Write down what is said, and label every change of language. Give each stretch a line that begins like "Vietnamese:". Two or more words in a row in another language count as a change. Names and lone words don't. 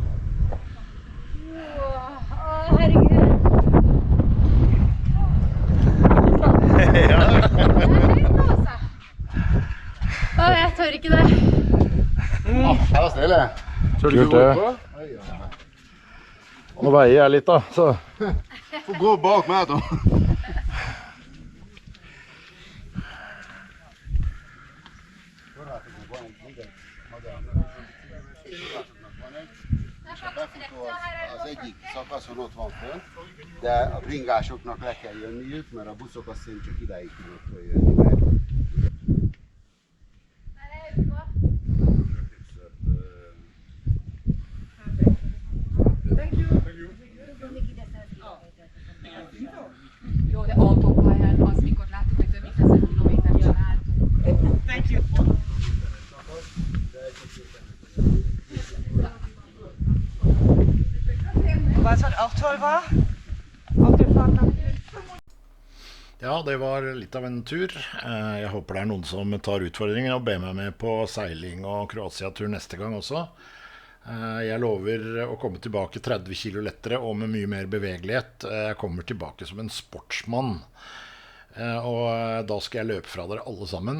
Norwegian: Herregud. Jeg tør ikke det. Jeg var stille. Kjør du ikke på? Nå veier jeg litt da, så... Få gå bak meg da.
Hungarian: Az egyik szakaszon ott van föl, de a bringásoknak le kell jönniük, mert a buszok azt szerint csak idáig tudnak följönni. Jó, de autópályán az, mikor láttuk, hogy több mint 1000 kilométeren álltunk.
English: Thank you.
German: Was halt auch toll war, auf der Fahrt nach
Norwegian: Ja, det var litt av en tur. Jeg håper det noen som tar utfordringen og ber meg med på seiling og Kroatia-tur neste gang også. Jeg lover å komme tilbake 30 kilo lettere og med mye mer bevegelighet. Jeg kommer tilbake som en sportsmann. Og da skal jeg løpe fra dere alle sammen.